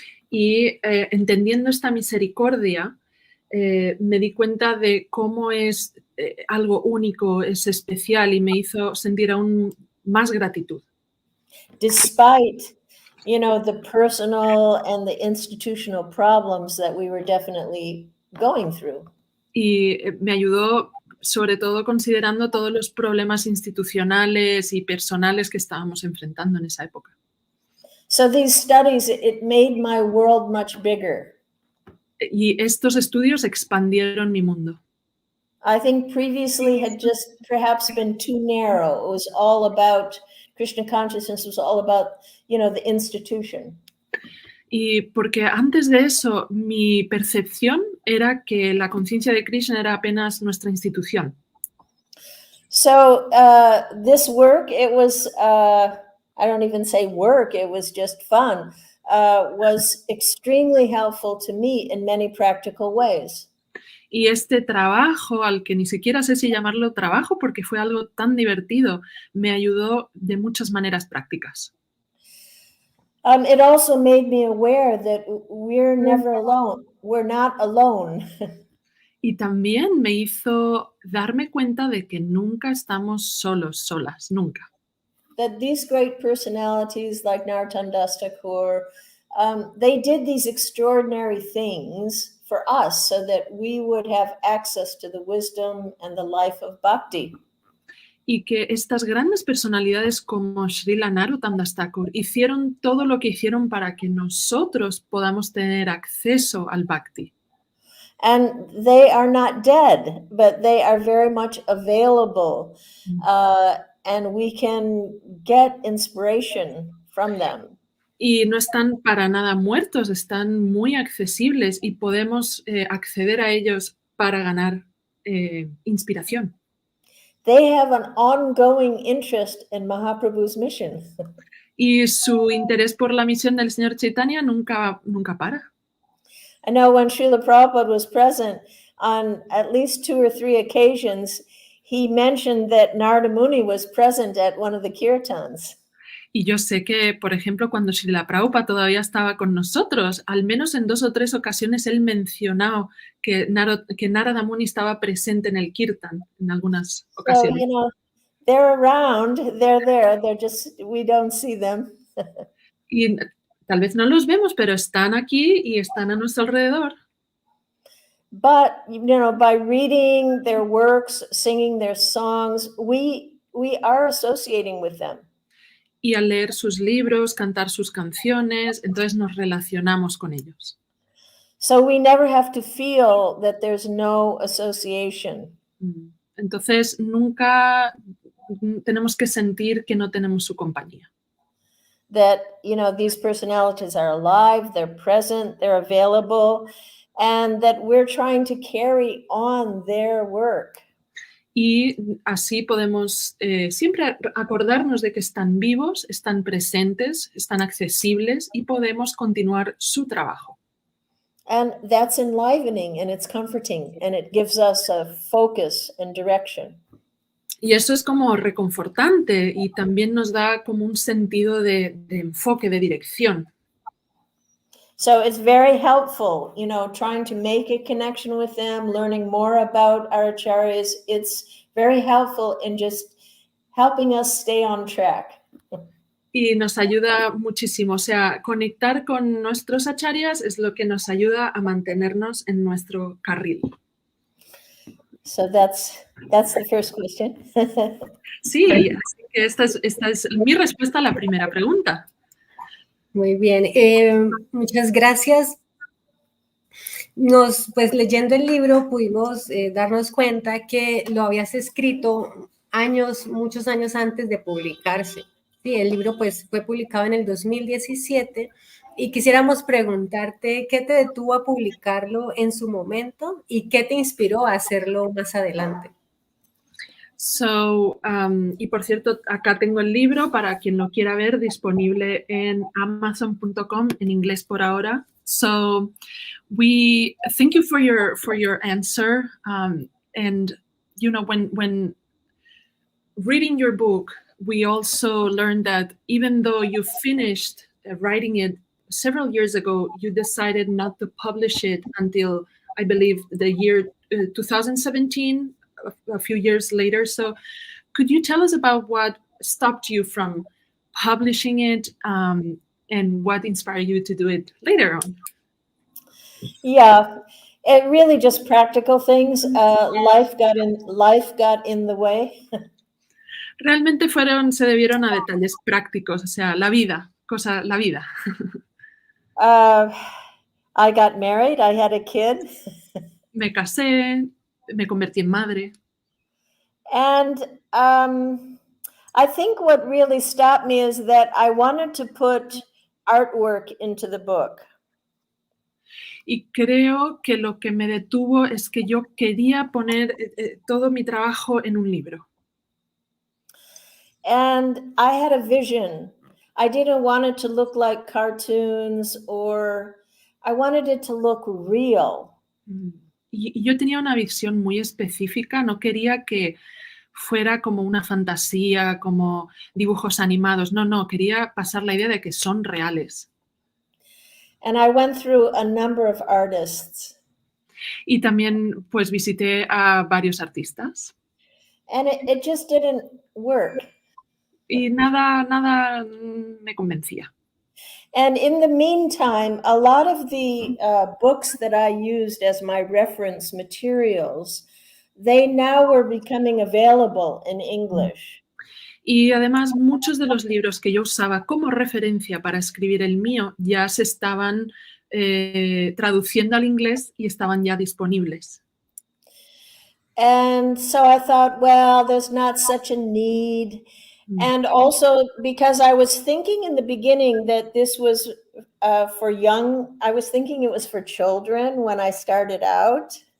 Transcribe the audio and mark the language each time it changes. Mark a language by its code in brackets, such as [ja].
[es] Y entendiendo esta misericordia, me di cuenta de cómo es algo único, es especial y me hizo sentir aún más gratitud. [en] Despite, the personal and the institutional problems that we were definitely going through. [es] Y me ayudó sobre todo considerando todos los problemas institucionales y personales que estábamos enfrentando en esa época. [en] So these studies, it made my world much bigger. [es] Y estos estudios expandieron mi mundo. [en] I think previously had just perhaps been too narrow. It was all about Krishna consciousness, was all about, the institution. [es] Y porque antes de eso mi percepción era que la conciencia de Krishna era apenas nuestra institución. [en] So this work, it was, I don't even say work, it was just fun, was extremely helpful to me in many practical ways. [es] Y este trabajo, al que ni siquiera sé si llamarlo trabajo porque fue algo tan divertido, me ayudó de muchas maneras prácticas. [en] It also made me aware that we're never alone. We're not alone. [es] Y también me hizo darme cuenta de que nunca estamos solos, solas, nunca. [en] That these great personalities like Narottam Das Thakur, they did these extraordinary things for us so that we would have access to the wisdom and the life of bhakti. [es] Y que estas grandes personalidades como Srila Narottam Das Thakur hicieron todo lo que hicieron para que nosotros podamos tener acceso al bhakti. [en] And they are not dead, but they are very much available. And we can get inspiration from them. [es] Y no están para nada muertos, están muy accesibles y podemos acceder a ellos para ganar inspiración. [en] They have an ongoing interest in Mahaprabhu's mission. [es] Y su interés por la misión del señor Chaitanya nunca para. [en] I know when Srila Prabhupada was present on at least 2 or 3 occasions, he mentioned that Narada Muni was present at one of the kirtans. [es] Y yo sé que, por ejemplo, cuando Srila Prabhupada todavía estaba con nosotros, al menos en 2 o 3 ocasiones él mencionó que Narada Muni estaba presente en el kirtan en algunas ocasiones. [en] So, they're around, they're there, we don't see them. [es] Y tal vez no los vemos, pero están aquí y están a nuestro alrededor. [en] But, by reading their works, singing their songs, we are associating with them. [es] Y al leer sus libros, cantar sus canciones, entonces nos relacionamos con ellos. [en] So we never have to feel that there's no association. [es] Entonces nunca tenemos que sentir que no tenemos su compañía. [en] That, these personalities are alive, they're present, they're available, and that we're trying to carry on their work. [es] Y así podemos siempre acordarnos de que están vivos, están presentes, están accesibles y podemos continuar su trabajo. [en] And that's enlivening and it's comforting and it gives us a focus and direction. [es] Y eso es como reconfortante y también nos da como un sentido de enfoque, de dirección. [en] So it's very helpful, trying to make a connection with them, learning more about our acharyas. It's very helpful in just helping us stay on track. [es] Y nos ayuda muchísimo. O sea, conectar con nuestros acharyas es lo que nos ayuda a mantenernos en nuestro carril. [en] So that's the first question. [es] Sí, así que esta es mi respuesta a la primera pregunta. Muy bien, muchas gracias. Pues leyendo el libro pudimos darnos cuenta que lo habías escrito muchos años antes de publicarse. Sí, el libro pues fue publicado en el 2017 y quisiéramos preguntarte qué te detuvo a publicarlo en su momento y qué te inspiró a hacerlo más adelante. So, y por cierto, acá tengo el libro para quien lo quiera ver, disponible en amazon.com en inglés por ahora. [en] So, we thank you for your answer. And when reading your book, we also learned that even though you finished writing it several years ago, you decided not to publish it until, I believe, the year 2017. A few years later. So could you tell us about what stopped you from publishing it and what inspired you to do it later on? Yeah, It really just practical things. Life got in the way. [es] Realmente se debieron a detalles prácticos, o sea, la vida. [en] I got married. I had a kid. [es] Me casé, me convertí en madre. [en] And I think what really stopped me is that I wanted to put artwork into the book. [es] Y creo que lo que me detuvo es que yo quería poner todo mi trabajo en un libro. [en] And I had a vision. I didn't want it to look like cartoons, or I wanted it to look real. [es] Y yo tenía una visión muy específica, no quería que fuera como una fantasía, como dibujos animados, no, quería pasar la idea de que son reales. [en] And I went through a number of artists. [es] Y también pues visité a varios artistas. [en] And it just didn't work. [es] Y nada me convencía. [en] And in the meantime, a lot of the books that I used as my reference materials, they now were becoming available in English. [es] Y además muchos de los libros que yo usaba como referencia para escribir el mío ya se estaban traduciendo al inglés y estaban ya disponibles. [en] And so I thought, well, there's not such a need. And also because I was thinking in the beginning that this was for young, I was thinking it was for children when I started out.